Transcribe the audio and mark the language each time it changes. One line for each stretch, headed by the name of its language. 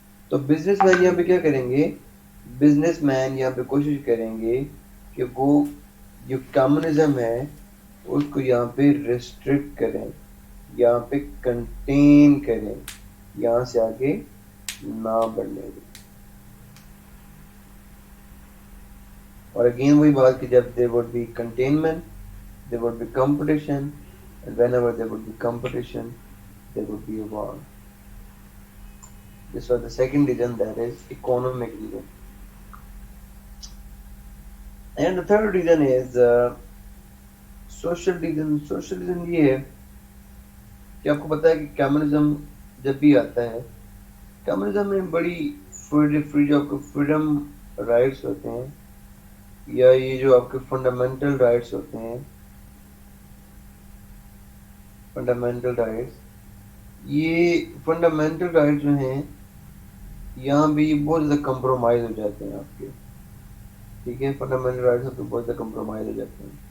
Urdu: تو business man یہاں پہ کیا کریں گے؟ بزنس مین یہاں پہ کوشش کریں گے کہ وہ جو کمیونزم ہے اس کو یہاں پہ ریسٹرکٹ کریں، یہاں پہ کنٹین کریں، یہاں سے آگے نہ بڑھنے دیں. اور اگین وہی بات کہ جب
English: there would be containment, there would be competition, and whenever there would be competition, there would be a war. This was the second reason, that is economic reason. And the third reason is social reason.
Urdu: Social reason یہ ہے کہ آپ کو پتا ہے کہ communism جب بھی آتا ہے، کمیونزم میں بڑی فری جو آپ کو فریڈم رائٹس ہوتے ہیں، یا یہ جو آپ کے فنڈامنٹل رائٹس ہوتے ہیں، فنڈامنٹل رائٹس، یہ فنڈامنٹل رائٹس جو ہیں یہاں بھی بہت زیادہ کمپرومائز ہو جاتے ہیں آپ کے، ٹھیک ہے؟ فنڈامنٹل رائٹس آپ کے بہت زیادہ کمپرومائز ہو جاتے ہیں.